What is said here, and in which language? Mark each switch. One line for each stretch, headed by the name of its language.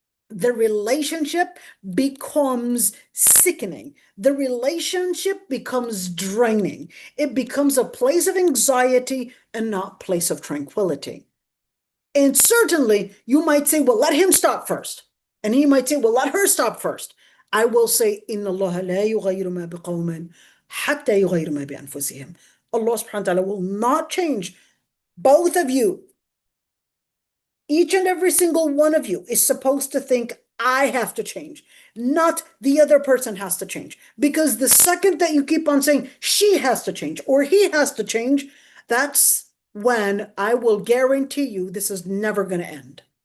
English: The relationship becomes sickening. The relationship becomes draining. It becomes a place of anxiety and not a place of tranquility. And certainly you might say, well, let him stop first. And he might say, well, let her stop first. I will say,
Arabic: إِنَّ اللَّهَ لَا يُغَيِّرُ مَا بِقَوْمٍ حَتَّى يُغَيِّرُ مَا بِأَنفُسِهِمْ.
English: Allah subhanahu wa ta'ala will not change. Both of you, each and every single one of you, is supposed to think, I have to change, not the other person has to change. Because the second that you keep on saying she has to change or he has to change, that's when I will guarantee you this is never going to end.